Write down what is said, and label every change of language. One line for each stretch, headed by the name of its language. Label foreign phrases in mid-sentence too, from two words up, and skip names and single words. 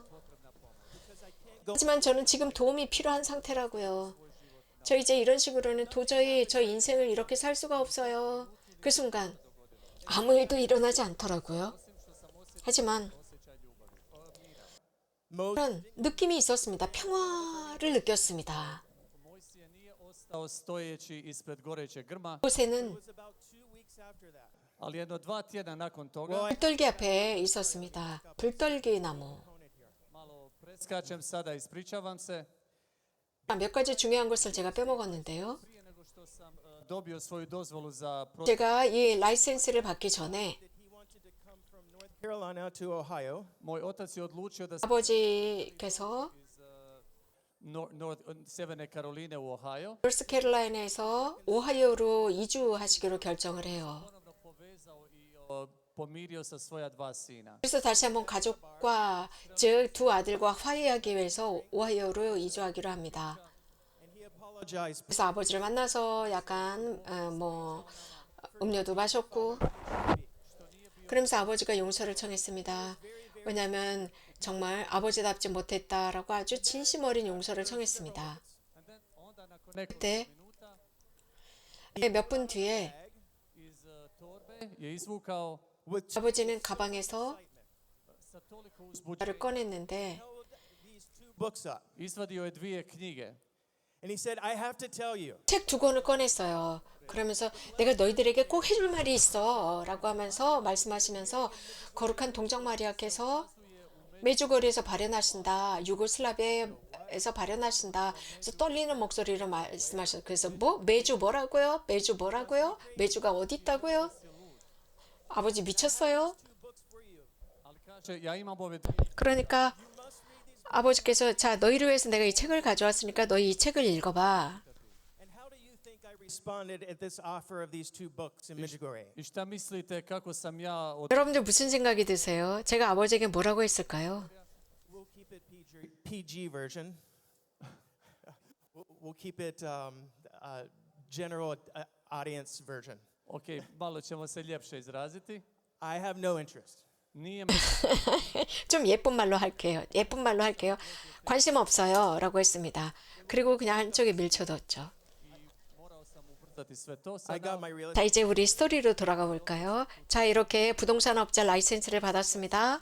Korean: 하지만 저는 지금 도움이 필요한 상태라고요. 저 이제 이런 식으로는 도저히 저 인생을 이렇게 살 수가 없어요. 그 순간 아무 일도 일어나지 않더라고요. 하지만 그런 느낌이 있었습니다. 평화를 느꼈습니다.
Croatian: Mojsije nije ostao stojeći ispred gorećeg grma,
Korean: 곳에는
English: It was about 2 weeks after that.
Croatian: ali jedno 2 tjedna nakon toga,
English: Well,
Korean: 불떨기 앞에 있었습니다. 불떨기 나무.
Croatian: malo preskačem sada, ispričavam se,
Korean: 몇 가지 중요한 것을 제가 빼먹었는데요.
Croatian: prije nego što sam dobio svoju dozvolu za prodaju
Korean: 제가 이 라이센스를 받기 전에
English: that he wanted to come from North Carolina to Ohio.
Croatian: moj otac je odlučio da se
Korean: 아버지께서
Croatian: Sjeverne Karoline u Ohio
Korean: 노스캐롤라이나에서 오하이오로 이주하시기로 결정을 해요.
Croatian: ponovno povezao i pomirio sa svoja 2 sina.
Korean: 그래서 다시 한번 가족과 즉 두 아들과 화해하기 위해서 오하이오로 이주하기로 합니다.
English: And he apologized.
Korean: 그래서 아버지를 만나서 약간 음료도 마셨고 그러면서 아버지가 용서를 청했습니다. 왜냐하면 정말 아버지답지 못했다라고 아주 진심 어린 용서를 청했습니다.
English: And then
Croatian: onda nakon nekoliko
Korean: 그때
Croatian: minuta
Korean: 몇 분 뒤에
Croatian: iz torbe je izvukao
English: With
Korean: 아버지는 가방에서
Croatian: sa toliko
Korean: 를
Croatian: uzbuđenja.
Korean: 꺼냈는데
English: these 2 books up.
Croatian: Izvadio je 2 knjige.
English: And he said, I have to tell you,
Korean: 책 2권을 꺼냈어요. 그러면서 내가 너희들에게 꼭 해줄 말이 있어 라고 하면서 말씀하시면서 거룩한 동정 마리아께서 메주거리에서 발현하신다. 유고슬라비아에서 발현하신다. 그래서 떨리는 목소리로 말씀하셨어요. 그래서 메주 뭐라고요? 메주 뭐라고요? 메주가 어디 있다고요? 아버지 미쳤어요?
Croatian: Ali kaže, ja imam ove
Korean: 그러니까 아버지께서 자 너희를 위해서 내가 이 책을 가져왔으니까 너희 이 책을 읽어봐.
English: and how do you think I responded at this offer of these 2 books in Medjugorje?
Croatian: I šta mislite kako sam ja
Korean: 여러분들 무슨 생각이 드세요? 제가 아버지에게 뭐라고 했을까요?
English: We'll keep it PG version. We'll keep it general audience version.
Croatian: Ok, malo ćemo se ljepše izraziti.
English: I have no interest.
Croatian: Nije me
Korean: 좀 예쁜 말로 할게요. 예쁜 말로 할게요. 관심 없어요. 라고 했습니다. 그리고 그냥 한쪽에 밀쳐뒀죠.
Croatian: morao sam ubrzati sve to
English: I got
Croatian: sada.
English: my real
Korean: 자, 이제 우리 스토리로 돌아가 볼까요? 자, 이렇게 부동산 업자 라이센스를 받았습니다.